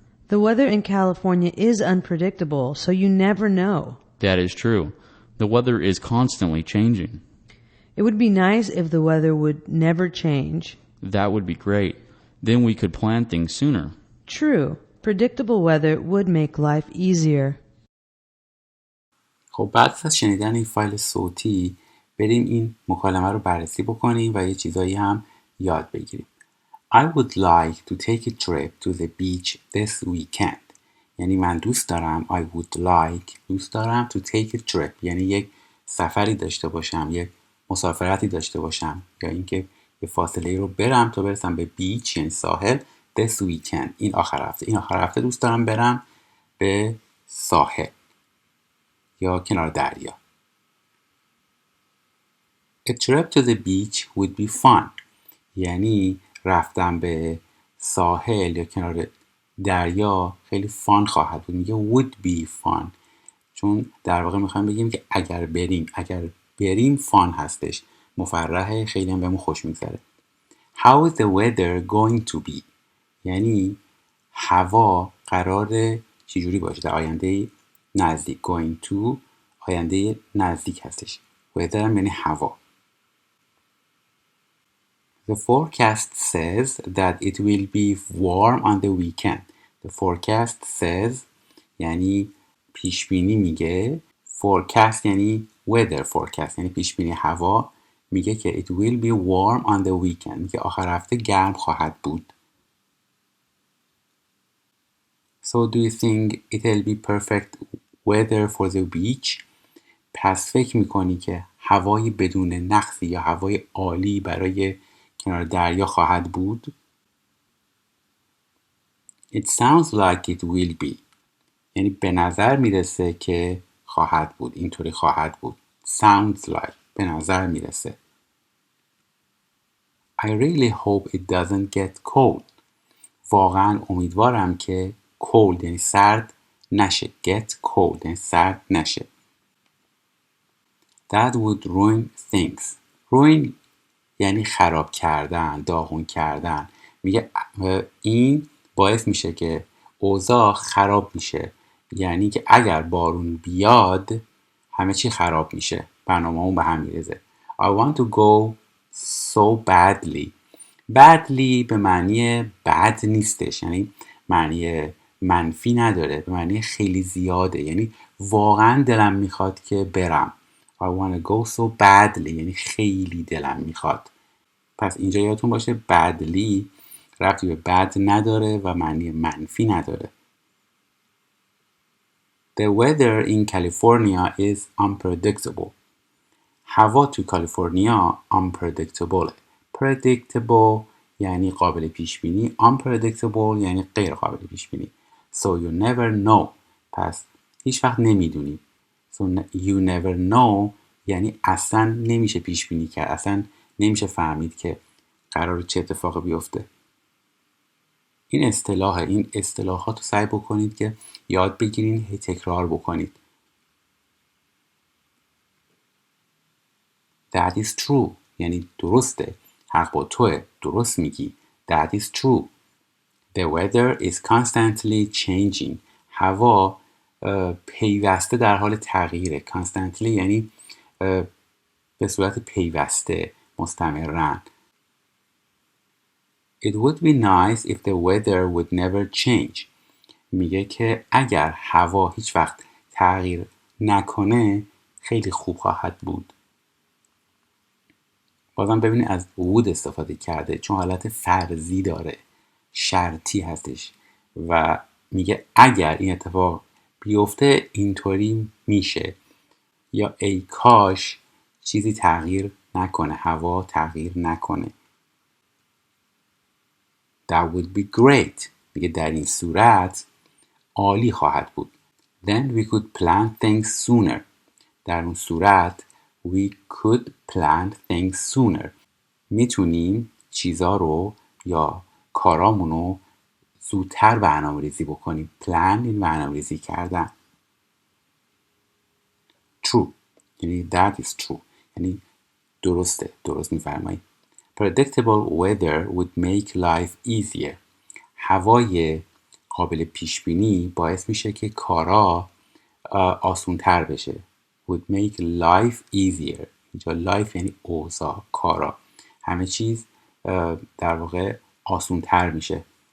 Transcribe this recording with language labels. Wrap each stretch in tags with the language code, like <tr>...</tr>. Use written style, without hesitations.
<en>The weather in California is unpredictable, so you never know. That is true. The weather is constantly changing. It would be nice if the weather would never change. That would be great. Then we could plan things sooner. True. Predictable weather would make life easier.</en> <fa>خب بعد از شنیدن این فایل صوتی بریم این مکالمه رو بررسی بکنیم و یه چیزایی هم یاد بگیریم.</fa> <en>I would like to take a trip to the beach this weekend.</en> <fa>یعنی من دوست دارم دوست دارم</fa> <en>to take a trip،</en> <fa>یعنی یک سفری داشته باشم، یک مسافرتی داشته باشم، یا اینکه یه فاصله رو برم تا برسم به بیچ یعنی ساحل</fa> <en>this weekend.</en> <fa>این آخر هفته دوست دارم برم به ساحل یا کنار دریا.</fa> <en>A trip to the beach would be fun.</en> <fa>یعنی رفتن به ساحل یا کنار دریا خیلی فان خواهد بود. میگه</fa> <en>would be fun</en> <fa>چون در واقع میخوایم بگیم که اگر بریم فان هستش، مفرحه، خیلی هم بهمون خوش میگذره.</fa> <en>How is the weather going to be؟</en> <fa>یعنی هوا قراره چجوری باشه در آینده نزدیک. going to آینده نزدیک هستش. weather هم یعنی هوا.</fa> <en>The forecast says that it will be warm on the weekend. The forecast says</en> <fa>یعنی پیشبینی میگه. forecast یعنی weather forecast یعنی پیشبینی هوا. میگه که</fa> <en>it will be warm on the weekend.</en> <fa>میگه آخر هفته گرم خواهد بود.</fa> <en>So do you think it'll be perfect weather for the beach؟</en> <fa>پس فکر میکنی که هوای بدون نقصی یا هوای عالی برای کنار دریا خواهد بود؟</fa> <en>It sounds like it will be.</en> <fa>یعنی به نظر میرسه که خواهد بود. اینطوری خواهد بود.</fa> <en>Sounds like.</en> <fa>به نظر میرسه.</fa> <en>I really hope it doesn't get cold.</en> <fa>واقعا امیدوارم که cold یعنی سرد نشه.</fa> <en>Get cold</en> <fa>یعنی سرد نشه.</fa> <en>That would ruin things.</en> <fa>Ruin یعنی خراب کردن، داغون کردن. میگه این باعث میشه که اوضاع خراب میشه. یعنی که اگر بارون بیاد همه چی خراب میشه. برنامه‌مون به هم میریزه.</fa> <en>I want to go so badly.</en> <fa>badly به معنی بد نیستش، یعنی معنی منفی نداره، به معنی خیلی زیاده. یعنی واقعا دلم میخواد که برم.</fa> <en>I want to go so badly</en> <fa>یعنی خیلی دلم میخواد. پس اینجا یادتون باشه badly ربطی به بد نداره و معنی منفی نداره.</fa> <en>The weather in California is unpredictable.</en> <fa>هوا تو کالیفرنیا unpredictable. Predictable یعنی قابل پیش بینی. Unpredictable یعنی غیر قابل پیش بینی.</fa> <en>So you never know.</en> <fa>پس هیچ وقت نمیدونی.</fa> <en>So you never know</en> <fa>یعنی اصلا نمیشه پیش بینی کرد. اصلا نمیشه فهمید که قراره چه اتفاقی بیفته. این اصطلاحات رو سعی بکنید که یاد بگیرین، هی تکرار بکنید.</fa> <en>That is true</en> <fa>یعنی درسته. حق با توه. درست میگی.</fa> <en>That is true. The weather is constantly changing.</en> <fa>هوا پیوسته در حال تغییره. Constantly یعنی به صورت پیوسته، مستمرن.</fa> <en>It would be nice if the weather would never change.</en> <fa>میگه که اگر هوا هیچ وقت تغییر نکنه خیلی خوب خواهد بود. بازم ببینید از would استفاده کرده چون حالت فرضی داره، شرطی هستش و میگه اگر این اتفاق بیفته اینطوری میشه، یا ای کاش چیزی تغییر نکنه، هوا تغییر نکنه.</fa> <en>That would be great.</en> <fa>میگه در این صورت عالی خواهد بود.</fa> <en>Then we could plan things sooner.</en> <fa>در اون صورت</fa> <en>we could plan things sooner.</en> <fa>میتونیم چیزا رو یا کارامونو زودتر برنامه‌ریزی بکنیم. پلان این برنامه‌ریزی کردن. true یعنی</fa> <en>that is true</en> <fa>یعنی درست می‌فرمایید.</fa> <en>predictable weather would make life easier.</en> <fa>هوای قابل پیش بینی باعث میشه که کارا آسان‌تر بشه.</fa> <en>would make life easier.</en> <fa>اینجا life یعنی اوضاع، کارا، همه چیز در واقع آسان‌تر میشه.</fa>